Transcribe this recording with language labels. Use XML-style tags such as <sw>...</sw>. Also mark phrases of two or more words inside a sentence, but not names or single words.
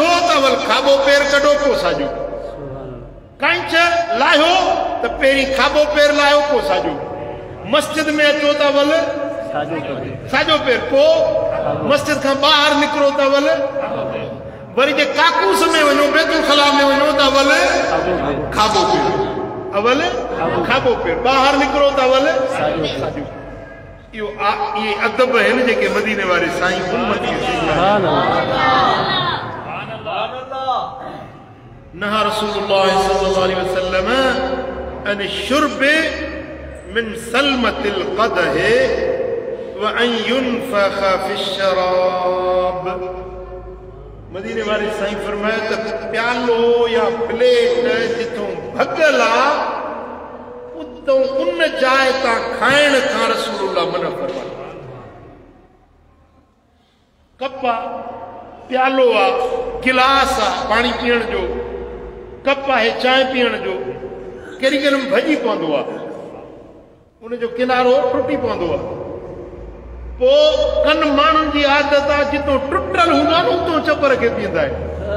<sd>त अवल खाॿो पेर कढो पोइ साॼो, कांच लाहियो त पहिरीं खाॿो पेर लाहियो पोइ साॼो, मस्जिद में अचो त अवल साॼो पेर पोइ मस्जिद खां ॿाहिरि निकिरो त अवल, वरी जे काकूस में वञो बैतुल खला में वञो त अवल खाॿो पेर, अवल खाॿो पेर, ॿाहिरि निकिरो त अवल साॼो। इहे अदब आहिनि जेके मदीने वारे साईं उम्मती</sd> <ar>نهى رسول الله صلى الله عليه وسلم عن شرب من ثلمة القدح وأن ينفخ في الشراب.</ar> <sd>मदीने वारे साईं फरमाया त प्यालो या प्लेट जिथों भगल आहे उतों उन जाइ तां खाइण खां रसूलुल्लाह मना फरमाया। कप आहे, प्यालो आहे, गिलास आहे पाणी पीअण जो, कप आहे चांहि पीअण जो, केॾी केॾी भॼी पवंदो आहे, उनजो किनारो टुटी पवंदो आहे, पोइ कन माण्हुनि जी आदत आहे जितो टुटल हूंदो आहे न उतो चपर खे पीअंदा आहिनि।</sd>